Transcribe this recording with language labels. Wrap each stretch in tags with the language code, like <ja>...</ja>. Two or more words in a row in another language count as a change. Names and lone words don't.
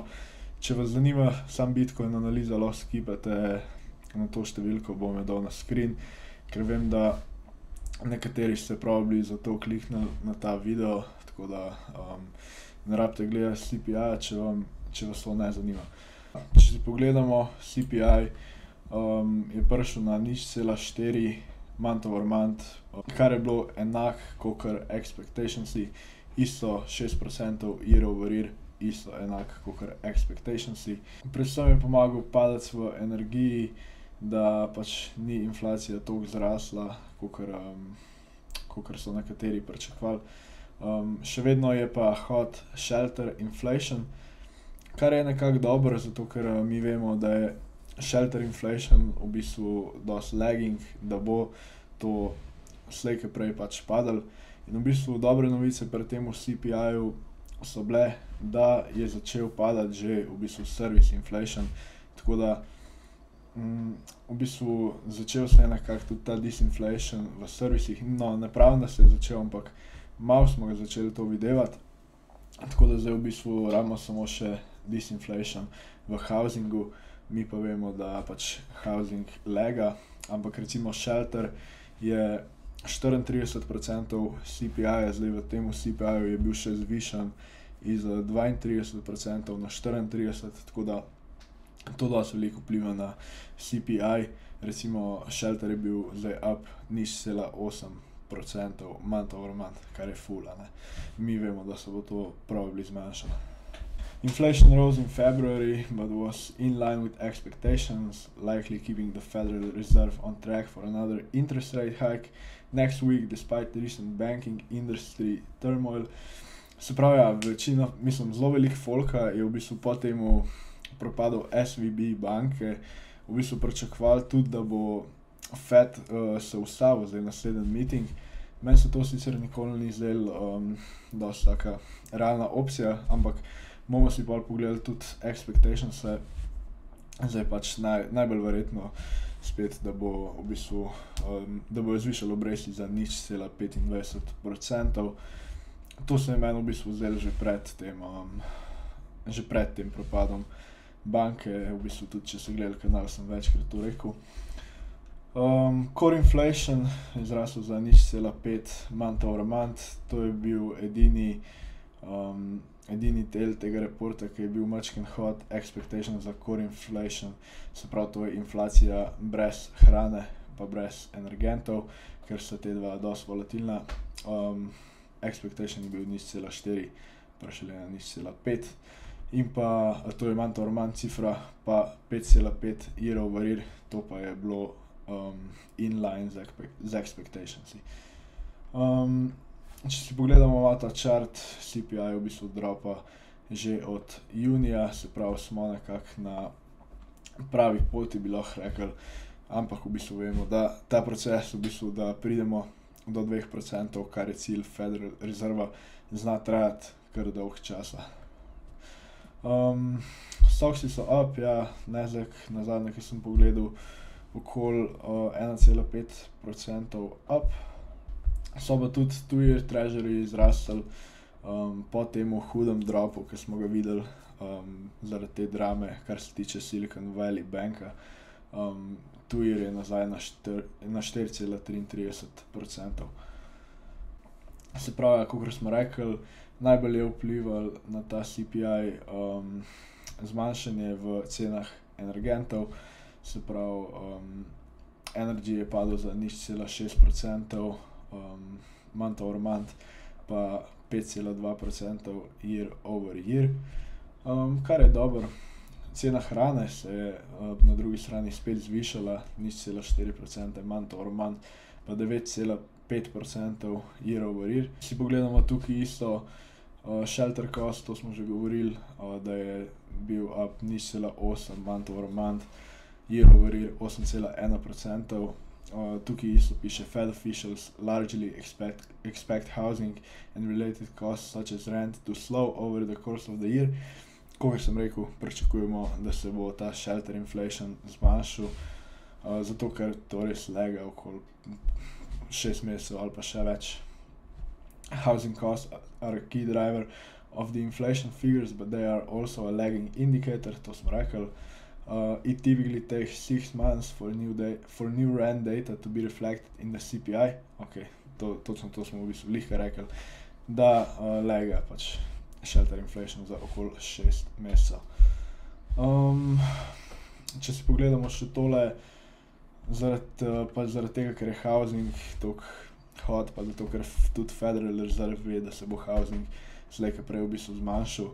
<sl>Če vas zanima sam Bitcoin analiza, lahko skipate na to številko, bom jo dal na screen, ker vem, da nekateri ste probably zato kliknili na ta video, tako da ne rabite gledati CPI-ja, če vas to ne zanima. Če si pogledamo CPI, je prišel na 0,4</sl> <en>month over month,</en> <sl>kar je bilo enako kakor expectationsi, isto 6%</sl> <en>year over year,</en> <sl>isto enako kakor expectationsi. Predvsem je pomagal padec v energiji, da pač ni inflacija toliko zrasla, kakor so nekateri pričakovali. Še vedno je pa</sl> <en>hot shelter inflation,</en> <sl>kar je nekako dobro, zato ker mi vemo, da je</sl> <en>shelter inflation</en> <sl>v bistvu dosti lagging, da bo to slej ko prej pač padlo. In v bistvu dobre novice pri temu CPI-ju so bile, da je začel padati že v bistvu</sl> <en>service inflation,</en> <sl>tako da v bistvu začel se je nekako tudi ta disinflation v servisih, no ne pravim, da se je začel, ampak malo smo ga začeli to videvati. Tako da zdaj v bistvu rabimo samo še disinflation v housingu, mi pa vemo, da pač housing laga, ampak recimo shelter je 34% CPI-ja, zdaj v temu CPI-ju je bil še zvišan iz 32% na 34%, tako da to dosti veliko vpliva na CPI, recimo shelter je bil zdaj up 0,8%</sl> <en>month over month,</en> <sl>kar je ful, a ne. Mi vemo, da se bo to probably zmanjšalo.</sl> <en>Inflation rose in February, but was in line with expectations, likely keeping the Federal Reserve on track for another interest rate hike next week, despite the recent banking industry turmoil.</en> <sl>Se pravi, večina, zelo veliko folka je v bistvu po temu propadu SVB banke v bistvu pričakovali tudi, da bo Fed se ustavil zdaj naslednji meeting. Meni se to sicer nikoli ni zdelo dosti taka realna opcija, ampak bomo si pol pogledali tudi expectations-e. Zdaj pač najbolj verjetno spet, da bo v bistvu, da bojo zvišali obresti za 0,25%. To se je meni v bistvu zdelo že pred tem propadom banke, v bistvu tudi če ste gledali kanal, sem večkrat to rekel.</sl> <en>Core inflation</en> <sl>je zrasel za 0,5</sl> <en>month over month,</en> <sl>to je bil edini del tega reporta, ki je bil majčkeno</sl> <en>hot expectation</en> <sl>za</sl> <en>core inflation,</en> <sl>se pravi, to je inflacija brez hrane pa brez energentov, ker sta te dva dosti volatilna. Expectation je bil 0,4, prišel je na 0,5 in pa to je</sl> <en>month over month</en> <sl>cifra, pa 5,5</sl> <en>year over year,</en> <sl>to pa je bilo</sl> <en>in line</en> <sl>z expectationsi. Če si pogledamo malo ta chart, CPI v bistvu dropa že od junija, se pravi, smo nekako na pravi poti, bi lahko rekli, ampak v bistvu vemo, da ta proces v bistvu, da pridemo do 2%, kar je cilj Federal Reserva, zna trajati kar dolgo časa. Stoksi so up, ja, Nasdaq nazadnje, ki sem pogledal, okoli 1,5% up. So pa tudi</sl> <en>two-year treasury</en> <sl>zrasli po temu hudem dropu, ki smo ga videli zaradi te drame, kar se tiče Silicon Valley Banka. Two-year je nazaj na 4,33%. Se pravi, kakor smo rekli, najbolj je vplival na ta CPI zmanjšanje v cenah energentov, se pravi, energy je padel za 0,6%</sl> <en>month over month,</en> <sl>pa 5,2%</sl> <en>year over year,</en> <sl>kar je dobro. cena hrane se je na drugi strani spet zvišala, 0,4%</sl> <en>month over month,</en> <sl>pa 9,5%</sl> <en>year over year.</en> <sl>Si pogledamo tukaj isto</sl> <en>shelter cost,</en> <sl>to smo že govorili, da je bil up 0,8</sl> <en>month over month, year over year</en> <sl>8,1%. Tukaj isto piše</sl> <en>Fed officials largely expect housing and related costs such as rent to slow over the course of the year.</en> <sl>Kot sem rekel, pričakujemo, da se bo ta</sl> <en>shelter inflation</en> <sl>zmanjšal, zato ker to res lega okoli 6 mesecev ali pa še več.</sl> <en>Housing costs are a key driver of the inflation figures, but they are also a lagging indicator,</en> <sl>to smo rekli.</sl> <en>It typically takes 6 months for new rent data to be reflected in the CPI.</en> <sl>Ok, točno to smo v bistvu lihka rekli, da lega pač</sl> <en>shelter inflation</en> <sl>za okoli 6 mesecev. Če si pogledamo še tole, zaradi tega, ker je housing toliko hot, pa zato, ker tudi Federal Reserve ve, da se bo housing slej ko prej v bistvu zmanjšal.</sl>